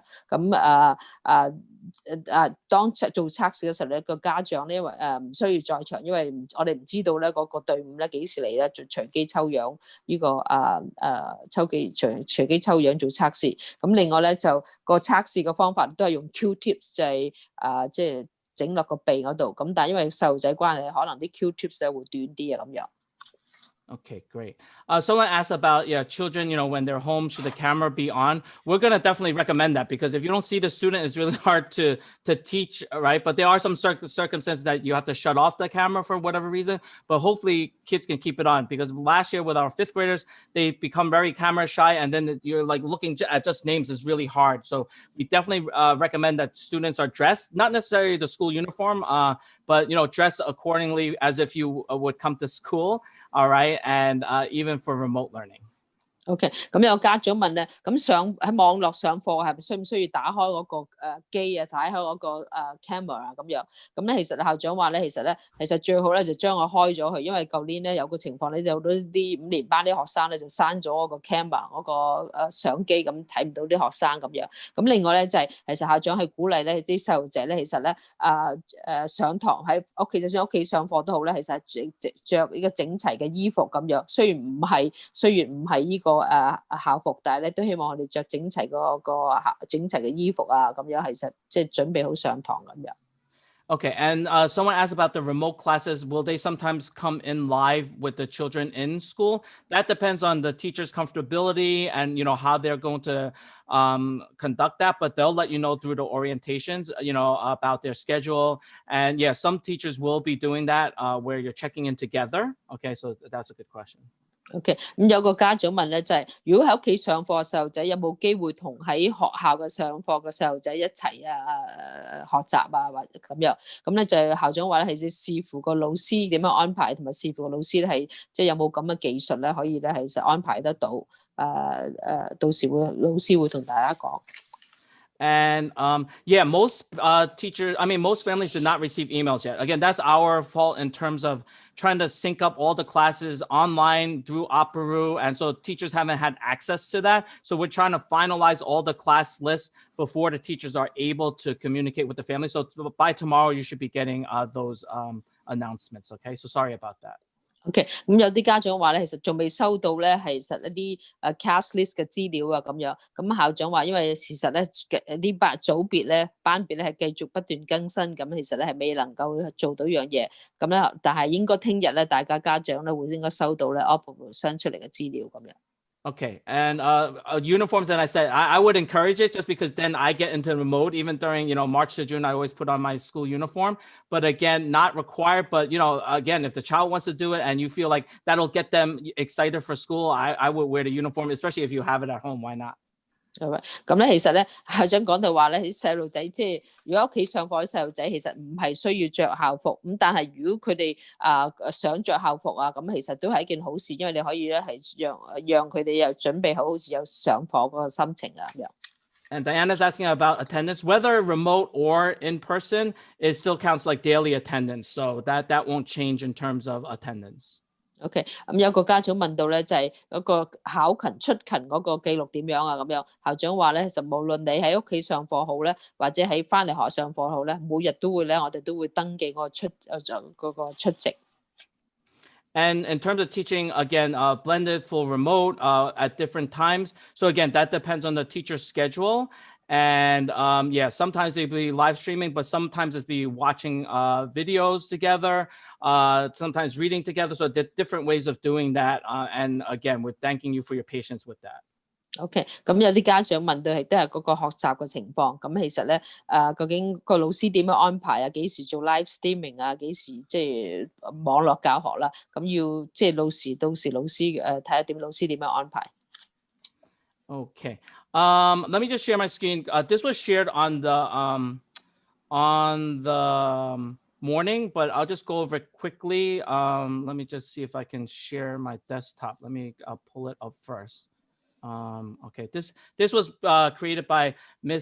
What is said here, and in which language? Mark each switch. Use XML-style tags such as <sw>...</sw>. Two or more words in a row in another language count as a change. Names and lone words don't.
<yue>咁當做測試嘅時候咧，個家長咧因為唔需要在場，因為我哋唔知道咧嗰個隊伍咧幾時嚟咧，就隨機抽樣呢個隨機抽樣做測試。咁另外咧就個測試嘅方法都係用 Q-tips， 就係即係整落個鼻嗰度。咁但係因為細路仔關係，可能啲 Q-tips 咧會短啲啊咁樣。</yue> <en>Okay, great. Someone asked about, children, when they're home, should the camera be on? We're going to definitely recommend that, because if you don't see the student, it's really hard to teach, right? But there are some circumstances that you have to shut off the camera for whatever reason, but hopefully kids can keep it on, because last year with our 5th graders, they become very camera shy, and then you're like looking at just names is really hard. So we definitely recommend that students are dressed, not necessarily the school uniform, but dress accordingly as if you would come to school. All right. And even for remote learning.</en> <yue>OK，咁有家長問咧，咁喺網絡上課係咪需唔需要打開嗰個機啊，打開嗰個camera 啊咁樣？咁咧其實校長話咧，其實最好咧就將佢開咗佢，因為舊年咧有個情況咧，有啲5年班啲學生咧就刪咗嗰個 camera 嗰個相機，咁睇唔到啲學生咁樣。咁另外咧就係其實校長係鼓勵咧啲細路仔咧，其實咧上堂喺屋企，就算屋企上課都好咧，其實係着呢個整齊嘅衣服咁樣。雖然唔係呢個校服，但係咧都希望我哋着整齊整齊嘅衣服啊，咁樣其實即係準備好上堂咁樣。</yue> <en>Okay, and someone asked about the remote classes. Will they sometimes come in live with the children in school? That depends on the teacher's comfortability and, how they're going to conduct that, but they'll let you know through the orientations, about their schedule. And yeah, some teachers will be doing that where you're checking in together. Okay, so that's a good question.</en> <yue>OK， 咁有個家長問咧，就係如果喺屋企上課嘅細路仔有冇機會同喺學校嘅上課嘅細路仔一齊學習啊，或者咁樣？咁咧就係校長話咧，係視乎個老師點樣安排，同埋視乎個老師咧係即係有冇咁嘅技術咧，可以咧係實安排得到。到時老師會同大家講。</yue> <en>And most most families did not receive emails yet. Again, that's our fault in terms of trying to sync up all the classes online through Opera. And so teachers haven't had access to that. So we're trying to finalize all the class lists before the teachers are able to communicate with the family. So by tomorrow, you should be getting those announcements. Okay, so sorry about that.</en> <yue>OK， 咁有啲家長話咧，其實仲未收到咧，係實一啲</yue> <en>class list</en> <yue>嘅資料啊咁樣。咁校長話，因為事實咧啲組別咧班別咧係繼續不斷更新，咁其實咧係未能夠做到樣嘢。咁咧，但係應該聽日咧，大家家長咧會應該收到咧 Opera 商出嚟嘅資料咁樣。</yue> <en>Okay, and uniforms, and I said I would encourage it just because then I get into the mode. Even during March to June, I always put on my school uniform. But again, not required. But again, if the child wants to do it and you feel like that'll get them excited for school, I would wear the uniform, especially if you have it at home. Why not?</en> <yue>咁咧，其實咧校長講到話咧，啲細路仔即係如果屋企上課啲細路仔，其實唔係需要着校服，咁但係如果佢哋想着校服啊，咁其實都係一件好事，因為你可以咧係讓佢哋又準備好似有上課嗰個心情啊咁樣。</yue> <en>And Diana's asking about attendance, whether remote or in person, it still counts like daily attendance. So that won't change in terms of attendance.</en> <yue>OK， 咁有個家長問到咧，就係嗰個考勤出勤嗰個記錄點樣啊？咁樣校長話咧，其實無論你喺屋企上課好咧，或者喺翻嚟學上課好咧，每日都會咧，我哋都會登記嗰個出席。</yue> <en>And in terms of teaching, again, blended, full remote at different times. So again, that depends on the teacher's schedule. And sometimes they'll be live streaming, but sometimes it's be watching videos together, sometimes reading together. So there are different ways of doing that. And again, we're thanking you for your patience with that.</en> <yue>OK， 咁有啲家長問到係都係嗰個學習嘅情況。咁其實咧，究竟個老師點樣安排啊？幾時做</yue> <en>live streaming</en> <yue>啊？幾時即係網絡教學啦？咁要即係到時老師睇下老師點樣安排。</yue> <en>Okay. Let me just share my screen. This was shared on the morning, but I'll just go over it quickly. Let me just see if I can share my desktop. Let me pull it up first. Okay, this was created by Ms.</en>